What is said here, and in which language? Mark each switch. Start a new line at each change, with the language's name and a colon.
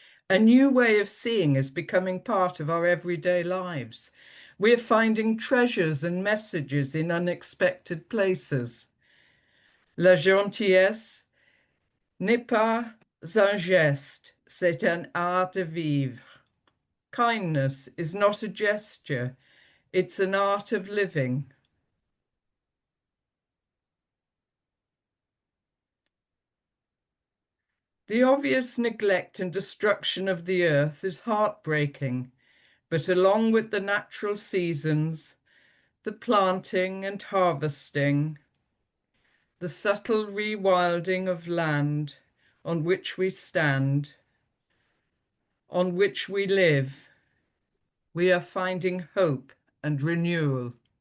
English: A new way of seeing is becoming part of our everyday lives. We're finding treasures and messages in unexpected places.
French: La gentillesse n'est pas un geste, c'est un art de vivre.
English: Kindness is not a gesture, it's an art of living. The obvious neglect and destruction of the earth is heartbreaking, but along with the natural seasons, the planting and harvesting, the subtle rewilding of land on which we stand, on which we live, we are finding hope and renewal.